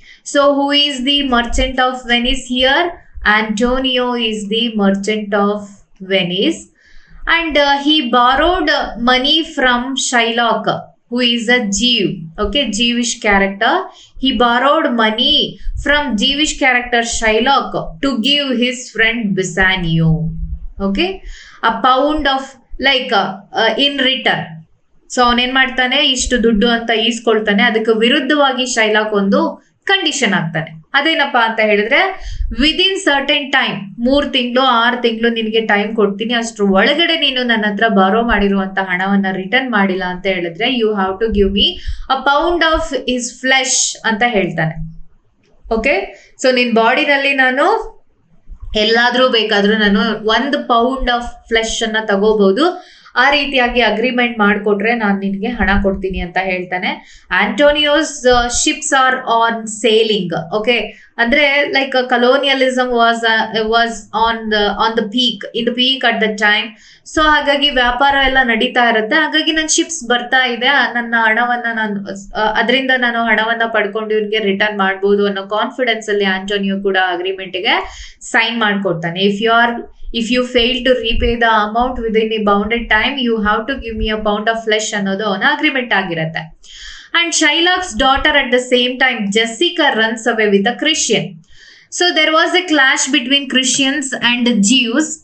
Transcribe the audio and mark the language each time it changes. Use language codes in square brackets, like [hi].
[en] So, who is the merchant of Venice here? Antonio is the merchant of Venice, and he borrowed money from Shylock, who is a Jew, okay, Jewish character. He borrowed money from Jewish character Shylock to give his friend Bassanio, okay, a pound of in return. [kn] So ಅವನೇನ್ ಮಾಡ್ತಾನೆ, ಇಷ್ಟು ದುಡ್ಡು ಅಂತ ಈಸ್ಕೊಳ್ತಾನೆ. ಅದಕ್ಕೆ ವಿರುದ್ಧವಾಗಿ ಶೈಲಾಕ್ ಒಂದು condition ಆಗ್ತಾನೆ. ಅದೇನಪ್ಪಾ ಅಂತ ಹೇಳಿದ್ರೆ, [en] within certain time, [kn] 3 ತಿಂಗಳು 6 ತಿಂಗಳು ನಿನಗೆ ಟೈಮ್ ಕೊಡ್ತೀನಿ, ಅಷ್ಟ್ರ ಒಳಗಡೆ ನೀನು ನನ್ನ ಹತ್ರ ಬಾರೋ ಮಾಡಿರುವಂತ ಹಣವನ್ನ ರಿಟರ್ನ್ ಮಾಡಿಲ್ಲ ಅಂತ ಹೇಳಿದ್ರೆ [en] you have to give me a pound of his flesh [kn] ಅಂತ ಹೇಳ್ತಾನೆ. ಓಕೆ, ಸೊ ನಿನ್ ಬಾಡಿನಲ್ಲಿ ನಾನು ಎಲ್ಲಾದ್ರೂ ಬೇಕಾದ್ರೂ ನಾನು 1 ಪೌಂಡ್ ಆಫ್ ಫ್ಲೆಶ್ ಅನ್ನ ತಗೋಬಹುದು, ಆ ರೀತಿಯಾಗಿ ಅಗ್ರಿಮೆಂಟ್ ಮಾಡಿಕೊಟ್ರೆ ನಾನು ನಿನಗೆ ಹಣ ಕೊಡ್ತೀನಿ ಅಂತ ಹೇಳ್ತಾನೆ. [en] Antonio's ships are on sailing. Okay, ಅಂದ್ರೆ like colonialism was on the peak, in the peak at the time. [kn] So ಹಾಗಾಗಿ ವ್ಯಾಪಾರ ಎಲ್ಲ ನಡೀತಾ ಇರುತ್ತೆ. ಹಾಗಾಗಿ ನನ್ನ ಶಿಪ್ಸ್ ಬರ್ತಾ ಇದೆ, ನನ್ನ ಹಣವನ್ನ ಅದರಿಂದ ನಾನು ಹಣವನ್ನ ಪಡ್ಕೊಂಡು ಇವ್ರಿಗೆ ರಿಟರ್ನ್ ಮಾಡ್ಬೋದು ಅನ್ನೋ ಕಾನ್ಫಿಡೆನ್ಸ್ ಅಲ್ಲಿ ಆಂಟೋನಿಯೋ ಕೂಡ ಅಗ್ರಿಮೆಂಟ್ಗೆ sign ಮಾಡ್ಕೊಡ್ತಾನೆ. [en] If you fail to repay the amount within a bounded time, you have to give me a pound of flesh [kn] ಅನ್ನೋದು ಅವನ ಅಗ್ರಿಮೆಂಟ್ ಆಗಿರುತ್ತೆ. [en] And Shylock's daughter at the same time, Jessica, runs away with a Christian. So there was a clash between Christians and Jews.